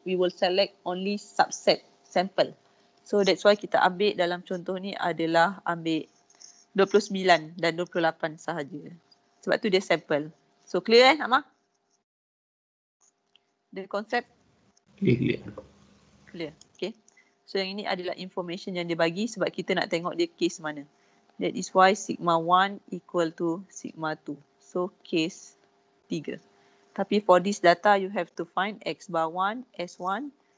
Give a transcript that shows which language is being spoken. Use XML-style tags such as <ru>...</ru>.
<en>We will select only subset sample.</en> <ms>So that's why kita ambil dalam contoh ni adalah ambil 29 dan 28 sahaja. Sebab tu dia sample. So clear Amar?</ms> <en>The konsep? Clear. Clear. Okay.</en> <ms>So yang ini adalah information yang dia bagi sebab kita nak tengok dia case mana.</ms> <en>That is why sigma 1 equal to sigma 2. So case 3. Tapi for this data you have to find X bar 1, S1.</en>